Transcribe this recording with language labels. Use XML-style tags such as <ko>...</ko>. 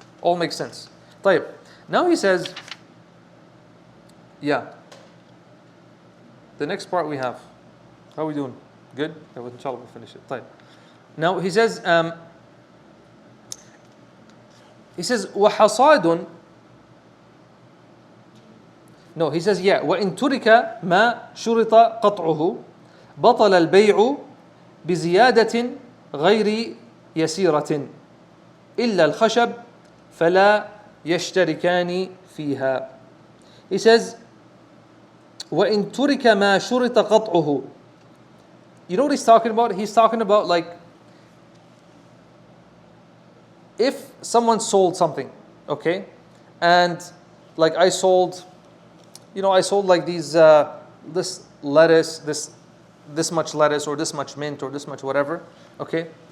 <en>All makes sense. طيب. Now he says, yeah. The next part we have. How are we doing? Good? Yeah, well, inshallah we'll finish it.</en> <ar>طيب.</ar> <en>Now he says, وحصاد. No, he says, yeah,</en> <ar>وإن ترك ما شرط قطعه بطل البيع بزيادة غير يسيرة إلا الخشب فلا يشتركان فيها.</ar> <en>He says,</en> <ar>وإن ترك ما شرط قطعه.</ar> <en>You know what he's talking about? He's talking about like, if someone sold something, okay, and like I sold like these this lettuce, this much lettuce, or this much mint, or this much whatever, okay.</en>